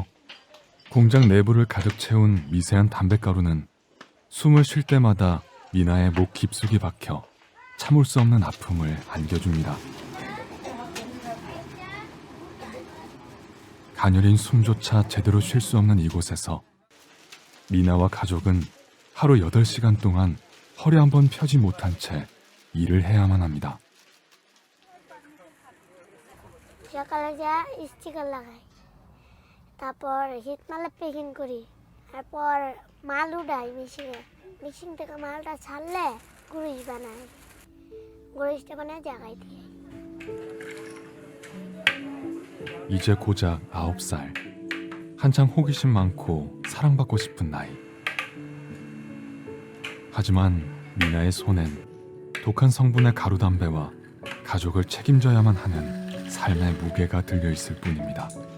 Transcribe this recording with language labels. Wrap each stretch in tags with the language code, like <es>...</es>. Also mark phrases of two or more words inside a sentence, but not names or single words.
<ko>공장 내부를 가득 채운 미세한 담배가루는 숨을 쉴 때마다 미나의 목 깊숙이 박혀 참을 수 없는 아픔을 안겨줍니다. 가녀린 숨조차 제대로 쉴 수 없는 이곳에서 미나와 가족은 하루 8시간 동안 허리 한 번 펴지 못한 채 일을 해야만 합니다.</ko> <bn>সকালে যা স্টিকার লাগাই, তারপর হিট মালে প্যাকিং করি, তারপর মাল উঠাই মেশিনে, মেশিন থেকে মালটা ছাড়লে গুড়িশ বানাই, গুড়িশটা বানায় জাগাই দিই।</bn> <ko>이제 고작 9살. 한창 호기심 많고 사랑받고 싶은 나이. 하지만 미나의 손엔 독한 성분의 가루담배와 가족을 책임져야만 하는 삶의 무게가 들려있을 뿐입니다.</ko>